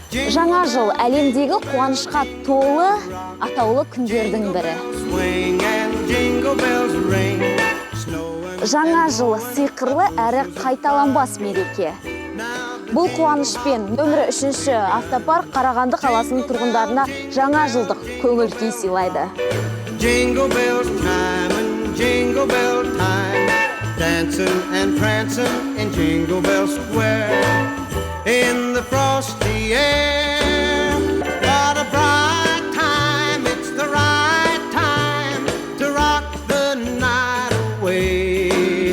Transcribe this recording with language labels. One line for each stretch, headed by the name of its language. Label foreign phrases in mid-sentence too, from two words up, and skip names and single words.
Kazakh: Жаңа жыл әлемдегі қуанышқа толы атаулы күндердің бірі. Жаңа жыл сиқырлы әрі қайталанбас мереке. Бұл қуанышпен нөмірі 3-ші автопарк Қарағанды қаласының тұрғындарына жаңа жылдық көңіл күй сыйлайды.
English: Jingle bells time and jingle bell time, dancing and prancing in Jingle Bell Square. In the frosty air, what a bright time, it's the right time to rock the night away.